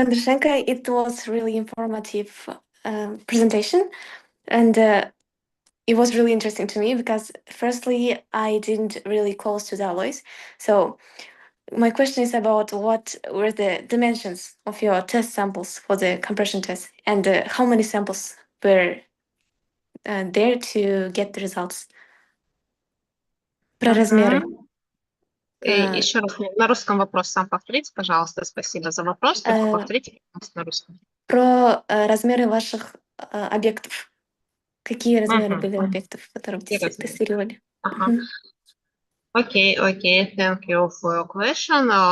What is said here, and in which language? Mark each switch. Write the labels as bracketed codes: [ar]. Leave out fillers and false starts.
[en] Andreyachshenko, it was really informative presentation, and it was really interesting to me because firstly, I didn't really close to the alloys. So my question is about what were the dimensions of your test samples for the compression test, and how many samples were there to get the results? [ru] Про размеры. Еще раз на русском вопрос сам повторите, пожалуйста. Спасибо за вопрос. Только повторите на русском. Про размеры ваших объектов. Какие размеры были объектов, которые вы тестировали? [en] Okay, thank you for your question.